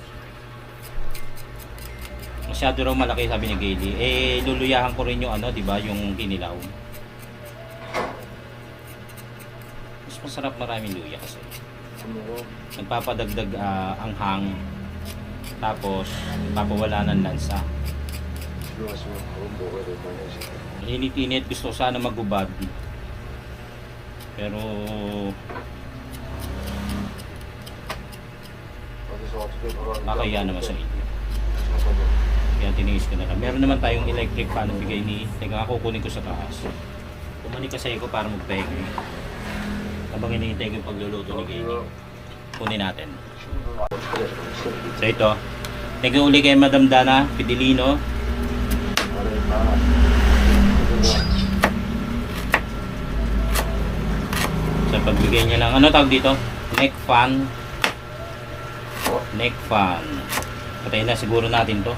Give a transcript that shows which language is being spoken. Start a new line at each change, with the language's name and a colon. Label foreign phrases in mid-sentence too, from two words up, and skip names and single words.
Filipino: Masyado raw malaki, sabi ni Gaily. Eh luluyahan ko rin yung ano, 'di ba, yung kinilaw. Mas masarap maraming luya kasi. Nagpapadagdag anghang. Tapos papawala ng lansa.
Korean: 집에 왔으면 밥은 먹어야 될 거 아니야 지금.
Filipino: Init-init, gusto ko sana magubad. Pero
Korean: 어디서 어떻게 돌아왔는지
Filipino: makakaya naman sa inyo. Kaya tiniis ko na lang. Meron naman tayong electric fan na bigay ni... Teka, kukunin ko sa taas. Kumani kasi ko para magpahingi. Habang hinihintay ko yung pagluluto ni Gini. Kunin natin. So ito.
English: Thank you
Filipino: uli kay Madam Dana Pidilino. Sa pagbigay niya lang. Ano tawag dito?
English: Neck fan. Neck fan.
Filipino: Patayin na siguro natin to.